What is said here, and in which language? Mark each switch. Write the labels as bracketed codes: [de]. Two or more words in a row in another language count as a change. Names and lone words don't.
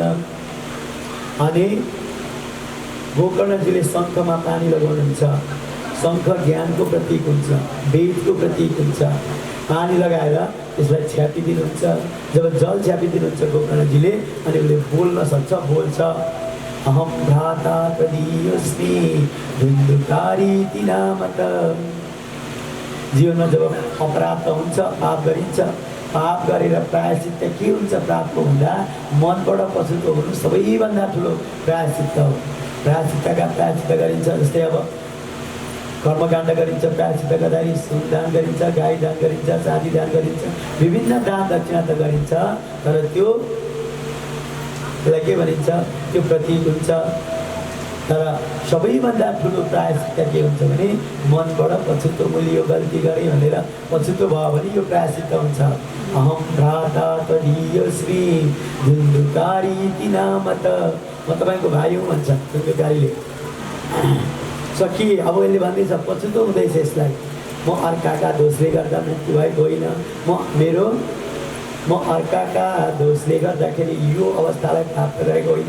[ne] अनि गोकर्णजीले शङ्खमा पानी लगाउनुहुन्छ। शङ्ख ज्ञानको प्रतीक हुन्छ, वेदको प्रतीक हुन्छ। पानी लगाएर त्यसलाई छ्यापिदिनुहुन्छ। जब जल छ्यापिदिनुहुन्छ गोकर्णजीले, अनि उसले बोल्न सक्छ, बोल्छ। [sa] अहम भ्राता प्रदीयोस्मि धुन्धुकारीति नामत। [ne] जीवनमा जब अपराध हुन्छ, पाप गरिन्छ, पाप गरेर प्रायश्चित्त के हुन्छ प्राप्त भन्दा मनबाट पछुतो हुनु सबैभन्दा ठुलो प्रायश्चित्त हो। प्रायश्चित्त गरिन्छ। जस्तै अब कर्मकाण्ड गरिन्छ, प्रायश्चित्त गर्दाखेरि सुन दान गरिन्छ, गाई दान गरिन्छ, चाँदी दान गरिन्छ, विभिन्न दान दक्षिणा त गरिन्छ। तर त्यसलाई के भनिन्छ, त्यो प्रतीक हुन्छ। तर सबैभन्दा ठुलो प्रायश्चित्त के हुन्छ भने मनबाट पछुतो, मैले यो गल्ती गरेँ भनेर पछुतो भयो भने यो प्रायश्चित्त हुन्छ। [sa] अहम भ्राता त्वदीयोस्मि धुन्धुकारीति नामत। [ne] म तपाईँको भाइ हुँ भन्छ धुन्धुकारीले। सकिए, अब यसले भन्दैछ पछुतो हुँदैछ यसलाई, म अर्काका दोषले गर्दा मृत्यु भएको होइन, म अर्काका दोषले गर्दाखेरि यो अवस्थालाई प्राप्त गरेको होइन।